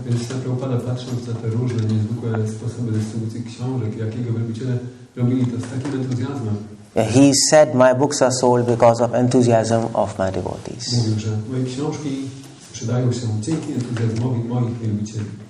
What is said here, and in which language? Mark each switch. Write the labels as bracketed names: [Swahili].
[Polish] Więc Srila Prabhupada, patrząc na te różne, niezwykłe sposoby dystrybucji książek, jakiego wielbiciele robili to z takim entuzjazmem. [English] He said, my books are sold because of enthusiasm of my devotees. [Polish] Mówił, że moje książki sprzedają się dzięki entuzjazmowi moich wielbicieli.